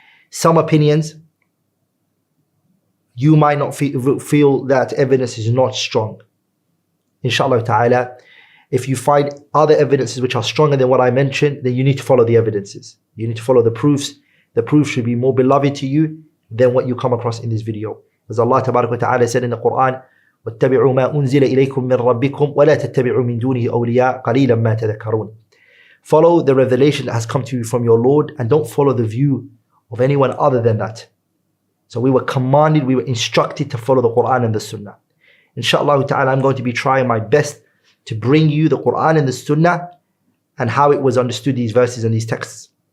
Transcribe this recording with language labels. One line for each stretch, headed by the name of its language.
English: Some opinions, you might not feel that evidence is not strong. Inshallah ta'ala, if you find other evidences which are stronger than what I mentioned, then you need to follow the evidences. You need to follow the proofs. The proof should be more beloved to you than what you come across in this video. As Allah tabarak wa ta'ala said in the Quran,
Arabic: وَاتَّبِعُوا مَا أُنزِلَ إِلَيْكُم مِّن رَبِّكُمْ وَلَا تَتَّبِعُوا مِن دُونِهِ أَوْلِيَاءَ قَلِيلًا مَا تَذَكَّرُونَ.
English: Follow the revelation that has come to you from your Lord, and don't follow the view of anyone other than that. So we were commanded, we were instructed to follow the Quran and the Sunnah. Inshallah ta'ala, I'm going to be trying my best to bring you the Quran and the Sunnah and how it was understood, these verses and these texts.